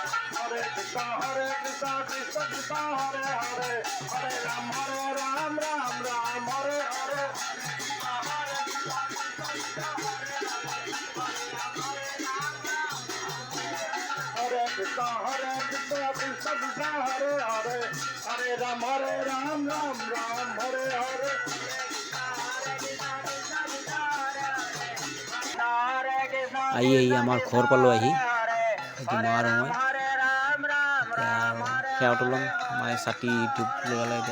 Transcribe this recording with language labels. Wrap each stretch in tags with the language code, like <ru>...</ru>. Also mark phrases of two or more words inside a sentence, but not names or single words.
<sa>Hare Krishna, Krishna Krishna, Hare Hare, Hare Ram, Ram Hare Hare. Hare Krishna, Krishna Krishna, Hare Hare, Hare Ram, Ram Hare Hare.</sa> <as>আহি আমাৰ ঘৰ পালোঁ আহি এইটো নোৱাৰোঁ মই সেৱাটো ল'ম মায়ে ছাতি ধূপ লগালে এতিয়া</as>